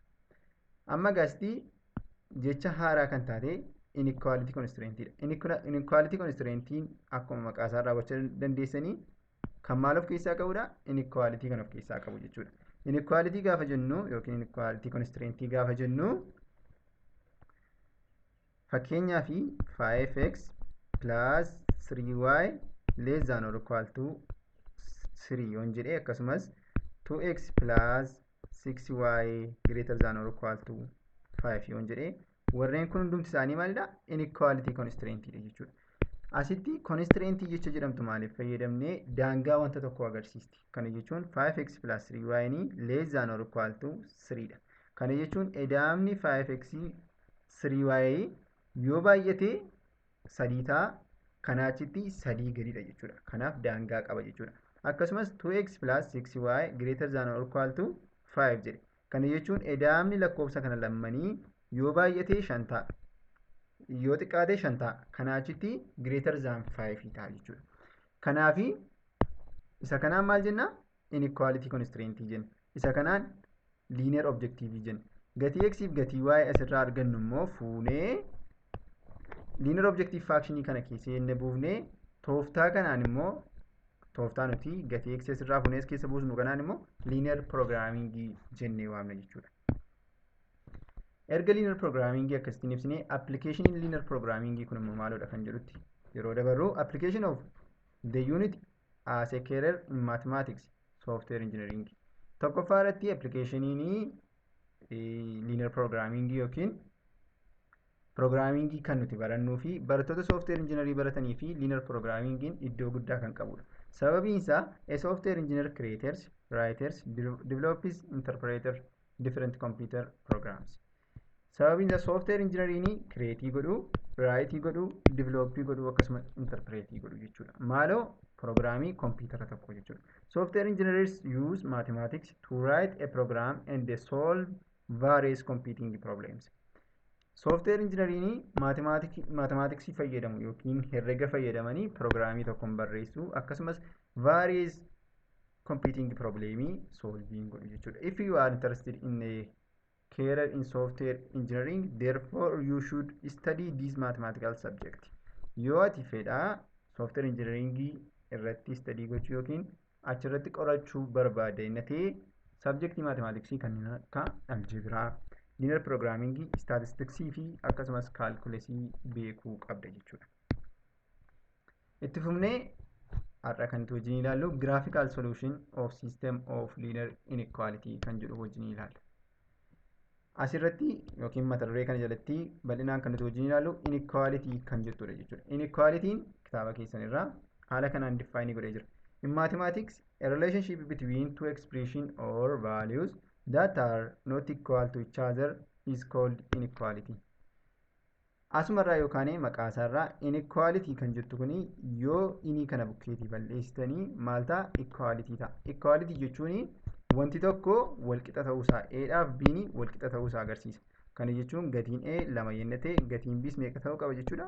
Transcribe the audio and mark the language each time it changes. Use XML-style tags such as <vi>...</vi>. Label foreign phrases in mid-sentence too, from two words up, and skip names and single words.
<om>Amma gaastii jecha haaraa kan taate</om> <en>inequality constraint</en> <om>dha.</om> <en>Inequality constraint</en> <om>akkuma maqaa isaa raawwachuu dandeessanii kan maal of keessaa qabudha? Inequality kan of keessaa qabu jechuudha. Inequality gaafa jennu yookiin</om> <en>inequality constraint</en> <om>gaafa jennu fakkeenyaa fi</om> <en>5x plus 3y less than or equal to 3</en> <om>yoon jedhee akkasumas</om> <en>2x plus 6y greater than or equal to 5</en> <om>yoon jedhee warreen kun hundumti isaanii maalidha?</om> <en>Inequality constraint</en> <om>dha jechuudha. Asitti constraint jecha jedhamtu maaliif fayyadamnee daangaa wanta tokko agarsiisti. Kana jechuun</om> <en>5x plus 3y less than or equal to 3</en> <om>dha. Kana jechuun edaamni 5x 3y yoo baay'ate 3 ta'a. Kanaa achitti 3 gadidha jechuudha. Kanaaf daangaa qaba jechuudha. Akkasumas</om> <en>2x plus 6y greater than or equal to 5</en> <om>jedhe. Kana jechuun edaamni lakkoofsa kana lammanii yoo baay'ate 5 ta'a. Yoo xiqqaate 5 ta'a. Kanaa achitti</om> <en>greater than 5</en> <om>ta'a jechuudha. Kanaafi isa kanaan maal jenna?</om> <en>Inequality constraint</en> <om>jenna. Isa kanaan</om> <en>linear objective</en> <om>jenna. Gatii x fi gatii y asirraa argannu immoo fuunee</om> <en>linear objective function</en> <om>kana keessa jenne buufnee tooftaa kanaan immoo tooftaa nuti gatii x asirraa fuunee keessa buusnu kanaan immoo</om> <en>linear programming</en> <om>jennee waamna jechuudha. Erga</om> <en>linear programming</en> <om>akkasitiin ibsinee</om> <en>application linear programming</en> <om>kun immoo maalodha kan jedhutti yeroo dabarru</om> <en>application of the unit as a career in mathematics software engineering</en> <om>tokkoffaa irratti applicationiin</om> <en>linear programming</en> <om>yookiin programming kan nuti barannuu fi barattoota</om> <en>software engineering</en> <om>baratanii fi</om> <en>linear programming</en> <om>iddoo guddaa kan qabudha. Sababiin isaa</om> <en>a software engineer creators, writers, developers, interpreters different computer programs.</en> <om>Sababiin isaa</om> <en>software engineering</en> <om>creatii godhu, writii godhu, developii godhu akkasumas interpretii godhu jechuudha. Maaloo programmii kompiitara tokko jechuudha.</om> <en>Software engineers use mathematics to write a program and they solve various computing problems. Software engineering mathematics</en> <om>fayyadamu yookiin herrega fayyadamanii programmii tokkoon barreessu akkasumas</om> <en>various computing problemii solving</en> <om>godhu jechuudha.</om> <en>If you are interested in a career in software engineering, therefore you should study this mathematical subject.</en> <om>Yoo ati fedha</om> <en>software engineering</en> <om>irratti study gochuu yookiin achirratti qorachuu barbaadde ta'e Subjectii maatimaatiksii kanneen akka aljebiraa,</om> <en>linear programming,</en> <om>statistiksii fi akkasumas kaalkuleesii beekuu qabda jechuudha. Itti fufnee har'a kan nuti wajjin ilaallu</om> <en>graphical solution of system of linear inequality</en> <om>kan jedhu wajjin ilaalla. Asirratti yookiin mata duree kana jalatti bal'inaan kan nuti wajjin ilaallu inequality kan jettudha jechuudha. Inequality'n kitaaba keessan irraa haala kanaan define godhee jira.</om> <en>In mathematics, a relationship between two expressions or values that are not equal to each other is called inequality.</en> <om>Asumarraa yookaan maqaa isaarraa inequality kan jettu kuni yoo inni kana bukkeetii balleessitanii maal ta'a? Equality ta'a. Equality jechuun wanti tokko walqixa ta'uusaa Aadhaaf B'n walqixa ta'uusaa agarsiisa. Kana jechuun gatiin A 2 yennaa ta'e gatiin B's meeqa ta'uu qaba jechuudha?</om>